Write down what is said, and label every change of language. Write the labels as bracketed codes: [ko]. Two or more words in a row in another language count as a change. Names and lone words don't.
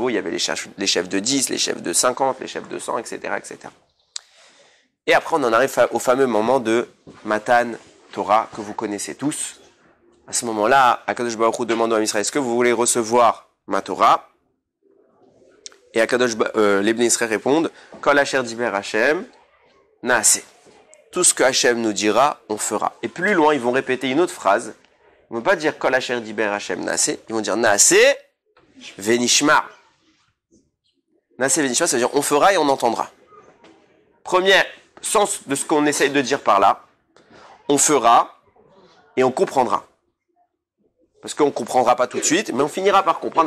[fr] Il y avait les chefs de 10, les chefs de 50, les chefs de 100, etc., etc. Et après, on en arrive au fameux moment de Matan Torah, que vous connaissez tous. À ce moment-là, Akadosh Baruch Hu demande à Israël, est-ce que vous voulez recevoir ma Torah? Et les Bnei Israël répondent, [he] כל אשר דבר ה' נעשה. [fr] Tout ce que Hashem nous dira, on fera. Et plus loin, ils vont répéter une autre phrase. Ils ne vont pas dire [he] כל אשר דבר ה' נעשה. [fr] Ils vont dire [he] נעשה ונשמע. נעשה ונשמע, [fr] ça veut dire on fera et on entendra. Premier sens de ce qu'on essaye de dire par là, on fera et on comprendra. Parce qu'on ne comprendra pas tout de suite, mais on finira par comprendre.